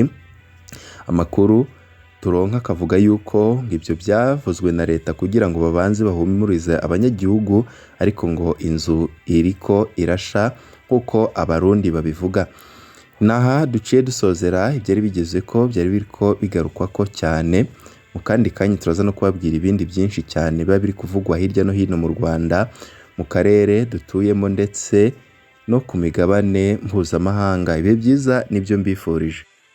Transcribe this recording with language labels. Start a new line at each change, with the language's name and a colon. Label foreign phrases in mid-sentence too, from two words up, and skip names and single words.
Rundi: Amakuru turonka akavuga yuko ibyo byavuzwe na leta kugira ngo babanze bahumurize abanyagihugu, ariko ngo inzu iriko irasha nk'uko abarundi babivuga. Naha duciye dusozera ibyari bigeze ko byari biriko bigarukwa ko cyane.
Kinyarwanda: Mu kandi kanya turaza no kubabwira ibindi byinshi cyane biba biri kuvugwa hirya no hino mu Rwanda, mu karere dutuyemo, ndetse no ku migabane mpuzamahanga. Ibihe byiza nibyo mbifurije.